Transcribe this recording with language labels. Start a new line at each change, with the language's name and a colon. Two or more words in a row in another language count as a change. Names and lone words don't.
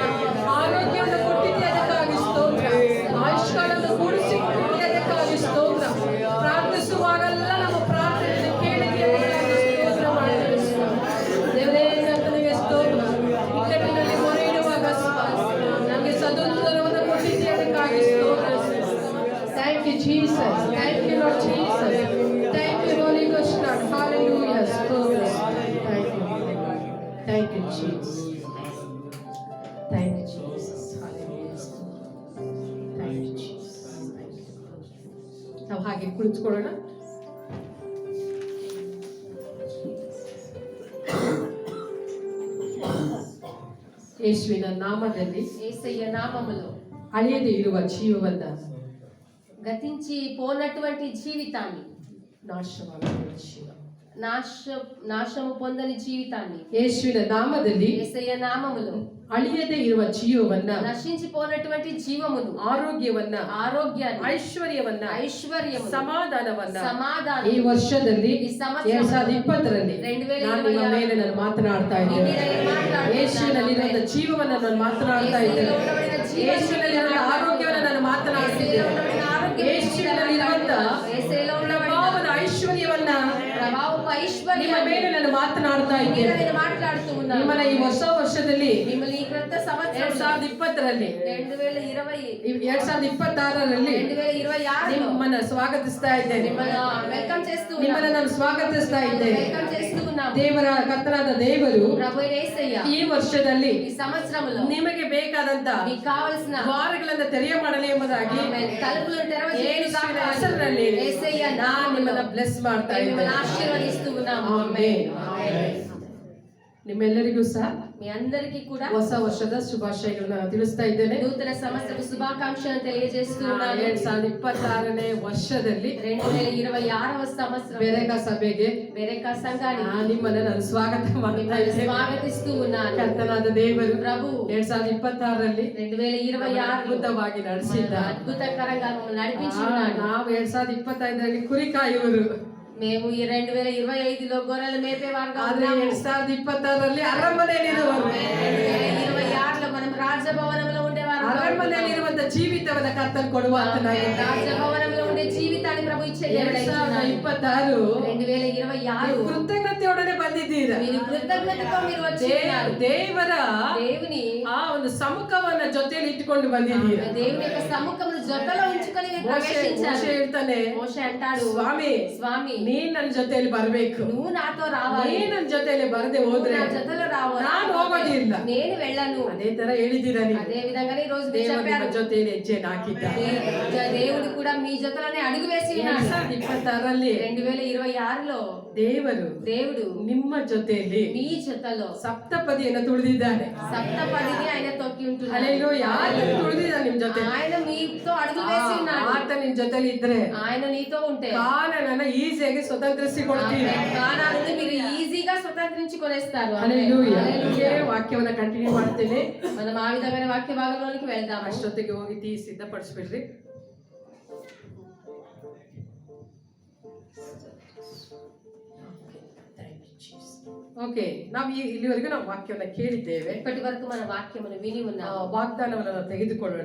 Kannada: ಆರೋಗ್ಯವನ್ನು ಕೊಟ್ಟಿದ್ದೆ ಅದಕ್ಕಾಗಿ ಸ್ತೋತ್ರ. ಆಯುಷ್ಕಾಲವನ್ನು ಕೂಡಿಸಿಕೊಟ್ಟಿದ್ದೆ ಅದಕ್ಕಾಗಿ ಸ್ತೋತ್ರ. ಪ್ರಾರ್ಥಿಸುವಾಗೆಲ್ಲ ನಮ್ಮ ಪ್ರಾರ್ಥನೆಯನ್ನು ಕೇಳಿದ್ದೆ ಅದಕ್ಕಾಗಿ ಸ್ತೋತ್ರ ಮಾಡ್ತೇವೆ ಸ್ವಾಮಿ. ದೇವರೇ, ಕರ್ತನಿಗೆ ಸ್ತೋತ್ರ. ಇಕ್ಕಟ್ಟಿನಲ್ಲಿ ಮೊರೆ ಇಡುವಾಗ ಸ್ವಾಮಿ ನಮಗೆ ಸದುತ್ತರವನ್ನು ಕೊಟ್ಟಿದ್ದೆ ಅದಕ್ಕಾಗಿ ಸ್ತೋತ್ರ.
English: Thank you, Jesus. Thank you, Lord Jesus. Thank you, Holy Ghost, Lord. Hallelujah. ಸ್ತೋತ್ರ. Thank you. Thank you, Jesus. Thank you, Jesus. Hallelujah. Thank you, Jesus. Thank you.
Kannada: ನಾವು ಹಾಗೆ ಕುಳಿತುಕೊಳ್ಳೋಣ. ಯೇಸುವಿನ ನಾಮದಲ್ಲಿ
Telugu: యేసయ్య నామములో
Kannada: ಅಳಿಯದೇ ಇರುವ ಜೀವವನ್ನ
Telugu: గతించి పోనటువంటి జీవితాన్ని,
Kannada: ನಾಶವಾಗುವ ಜೀವ,
Telugu: నాశము పొందని జీవితాన్ని
Kannada: ಯೇಸುವಿನ ನಾಮದಲ್ಲಿ
Telugu: యేసయ్య నామములో
Kannada: ಅಳಿಯದೇ ಇರುವ ಜೀವವನ್ನ,
Telugu: నశించిపోనటువంటి జీవమును,
Kannada: ಆರೋಗ್ಯವನ್ನ,
Telugu: ఆరోగ్యాన్ని,
Kannada: ಐಶ್ವರ್ಯವನ್ನ,
Telugu: ఐశ్వర్యము,
Kannada: ಸಮಾಧಾನವನ್ನ ಈ
Telugu: సమాధానం
Kannada: ವರ್ಷದಲ್ಲಿ
Telugu: ఈ సంవత్సరం
Kannada: 2020ರಲ್ಲಿ ನಾನು ನಿಮ್ಮ ಮೇಲೆ ನಾನು ಮಾತನಾಡ್ತಾ ಇದ್ದೇನೆ. ಯೇಸುವಿನಲ್ಲಿರುವ ಜೀವವನ್ನ ನಾನು ಮಾತನಾಡ್ತಾ ಇದ್ದೇನೆ. ಯೇಸುವಿನಲ್ಲಿರುವ ಆರೋಗ್ಯವನ್ನ ನಾನು ಮಾತನಾಡ್ತಾ ಇದ್ದೇನೆ. ಯೇಸುವಿನಲ್ಲಿರುವಂತ ಪ್ರಭಾವದ ಐಶ್ವರ್ಯವನ್ನ
Telugu: ప్రభావపు ఐశ్వర్యం
Kannada: ನಿಮ್ಮ ಮೇಲೆ ನಾನು ಮಾತನಾಡ್ತಾ
Telugu: మీద
Kannada: ಇದ್ದೇನೆ.
Telugu: నేను మాట్లాడుతూ ఉన్నాను.
Kannada: ನಿಮ್ಮನ್ನ ಈ ಹೊಸ ವರ್ಷದಲ್ಲಿ
Telugu: మిమ్మల్ని ఈ క్రొత్త సంవత్సరం
Kannada: 2020ರಲ್ಲಿ
Telugu: 2020
Kannada: 2026ರಲ್ಲಿ
Telugu: 2026
Kannada: ನಿಮ್ಮನ್ನ ಸ್ವಾಗತಿಸ್ತಾ ಇದ್ದೇನೆ.
Telugu: మిమ్మల్ని వెల్కమ్ చేస్తూ ఉన్నాను.
Kannada: ನಿಮ್ಮನ್ನ ನಾನು ಸ್ವಾಗತಿಸ್ತಾ ಇದ್ದೇನೆ.
Telugu: వెల్కమ్ చేస్తూ ఉన్నాము.
Kannada: ದೇವರ ಕರ್ತನಾದ ದೇವರು
Telugu: ప్రభు యేసయ్య
Kannada: ಈ ವರ್ಷದಲ್ಲಿ
Telugu: ఈ సంవత్సరంలో
Kannada: ನಿಮಗೆ ಬೇಕಾದಂತ
Telugu: మీకు కావాల్సిన
Kannada: ದ್ವಾರಗಳನ್ನ ತೆರೆಯ ಮಾಡಲಿ ಎಂಬುದಾಗಿ
Telugu: తలుపులను
Kannada: ಯೇಸುವಿನ ಹೆಸರಿನಲ್ಲಿ
Telugu: యేసయ్య
Kannada: ನಾನು ನಿಮ್ಮನ್ನ ಬ್ಲೆಸ್ ಮಾಡ್ತಾ
Telugu: మిమ్మల్ని
Kannada: ಇದ್ದೇನೆ.
Telugu: ఆశీర్వదిస్తూ ఉన్నాము.
Kannada: ಆಮೆನ್. ನಿಮ್ಮೆಲ್ಲರಿಗೂ ಸಹ
Telugu: మీ అందరికీ కూడా
Kannada: ಹೊಸ ವರ್ಷದ ಶುಭಾಶಯಗಳನ್ನ ತಿಳಿಸ್ತಾ ಇದ್ದೇನೆ.
Telugu: నూతన సంవత్సర శుభాకాంక్షలను తెలియజేస్తూ ఉన్నాను.
Kannada: 2026ನೇ ವರ್ಷದಲ್ಲಿ
Telugu: 2026వ సంవత్సరం
Kannada: ಬೆರೆಕ ಸಭೆಗೆ
Telugu: బెరెకా సంఘానికి
Kannada: ನಿಮ್ಮನ್ನ ನಾನು ಸ್ವಾಗತ ಮಾಡ್ತಾ
Telugu: మిమ్మల్ని
Kannada: ಇದ್ದೇನೆ.
Telugu: స్వాగతిస్తూ ఉన్నాను.
Kannada: ಕರ್ತನಾದ ದೇವರು
Telugu: ప్రభు
Kannada: 2026ರಲ್ಲಿ
Telugu: 2026
Kannada: ಅದ್ಭುತವಾಗಿ ನಡೆಸಿದ್ದಾರೆ.
Telugu: అద్భుతకరంగా మమ్మల్ని నడిపించి ఉన్నాడు.
Kannada: ನಾವು 2025ರಲ್ಲಿ ಕುರಿ ಕಾಯುವರು,
Telugu: మేము ఈ 2025లో గొర్రెలు మేపేవారుగా
Kannada: ಆದ್ರೆ
Telugu: ఉన్నాము.
Kannada: 2026ರಲ್ಲಿ ಅರಮನೆಯಲ್ಲಿರುವರು.
Telugu: 2026లో మనం రాజభవనంలో ఉండేవారు.
Kannada: ಅರಮನೆಯಲ್ಲಿರುವಂತ ಜೀವಿತವನ್ನ ಕರ್ತನು ಕೊಡುವಾತನಾಗಿದ್ದಾನೆ.
Telugu: రాజభవనంలో ఉండే జీవితాన్ని ప్రభు ఇచ్చే దేవుడై ఉన్నాడు.
Kannada: 2026
Telugu: 2026
Kannada: ಕೃತಜ್ಞತೆಯೊಡನೆ ಬಂದಿದ್ದೀರಾ.
Telugu: మీరు కృతజ్ఞతతో మీరు వచ్చి ఉన్నారు.
Kannada: ದೇವರ
Telugu: దేవుని
Kannada: ಆ ಒಂದು ಸಮ್ಮುಖವನ್ನ ಜೊತೆಯಲ್ಲಿ ಇಟ್ಟುಕೊಂಡು ಬಂದಿದ್ದೀರಾ.
Telugu: దేవుని యొక్క సముఖమును జొత్తలో ఉంచుకొని మీరు
Kannada: ಮೋಶೆ
Telugu: ప్రవేశించారు.
Kannada: ಹೇಳ್ತಾನೆ,
Telugu: మోషే అంటాడు,
Kannada: ಸ್ವಾಮಿ
Telugu: స్వామి
Kannada: ನೀನ್ ನನ್ನ ಜೊತೆಯಲ್ಲಿ ಬರ್ಬೇಕು.
Telugu: నువ్వు నాతో రావాలి.
Kannada: ನೀನ್ ನನ್ನ ಜೊತೆಯಲ್ಲಿ ಬರದೆ ಹೋದ್ರೆ
Telugu: నా జతలో
Kannada: ನಾನು ಹೋಗೋದಿಲ್ಲ.
Telugu: నేను వెళ్ళను.
Kannada: ಅದೇ ತರ ಹೇಳಿದ್ದೀರಾ ನೀವು.
Telugu: అదే విధంగానే ఈ రోజు మీరు
Kannada: ದೇವರು
Telugu: చెప్పారు.
Kannada: ನಿಮ್ಮ ಜೊತೆಯಲ್ಲಿ ಹೆಜ್ಜೆ ಹಾಕಿದ್ದಾರೆ.
Telugu: దేవుడు కూడా మీ జతలోనే అడుగు వేసి ఉన్నాడు.
Kannada: 2026ರಲ್ಲಿ
Telugu: 2026లో
Kannada: దేవుడు ನಿಮ್ಮ ಜೊತೆಯಲ್ಲಿ
Telugu: మీ జతలో
Kannada: ಸಪ್ತಪದಿಯನ್ನು ತುಳಿದಿದ್ದಾನೆ.
Telugu: సప్తపదిని ఆయన తొక్కి ఉంటున్నాడు.
Kannada: ಹಲ್ಲೆಲೂಯಾ. ಆತನು ತುಳಿದಿದ್ದಾನೆ ನಿಮ್ ಜೊತೆ.
Telugu: ఆయన మీతో అడుగు వేసి ఉన్నాడు.
Kannada: ಆತ ನಿಮ್ ಜೊತೆಲಿ ಇದ್ರೆ
Telugu: ఆయన నీతో ఉంటే
Kannada: ಕಾನನನ್ನ ಈಸಿಯಾಗಿ ಸ್ವತಂತ್ರಿಸಿಕೊಳ್ತೀರಿ.
Telugu: కానాన్ని మీరు ఈజీగా స్వతంత్రించుకొనేస్తారు.
Kannada: ಹಲ್ಲೆಲೂಯಾ. ಹೀಗೆ ವಾಕ್ಯವನ್ನ ಕಂಟಿನ್ಯೂ ಮಾಡ್ತೇನೆ.
Telugu: మనం ఆ విధమైన వాక్య భాగంలోనికి వెళ్దాం.
Kannada: ಅಷ್ಟೊತ್ತಿಗೆ ಹೋಗಿ ಟೀ ಸಿದ್ಧಪಡಿಸ್ಬಿಡ್ರಿ. ಓಕೆ, ನಾವು ಇಲ್ಲಿವರೆಗೂ ನಾವು ವಾಕ್ಯವನ್ನ ಕೇಳಿದ್ದೇವೆ.
Telugu: ఇప్పటి వరకు మన వాక్యమును విని ఉన్నాము.
Kannada: ವಾಗ್ದಾನವನ್ನು ನಾವು ತೆಗೆದುಕೊಳ್ಳೋಣ.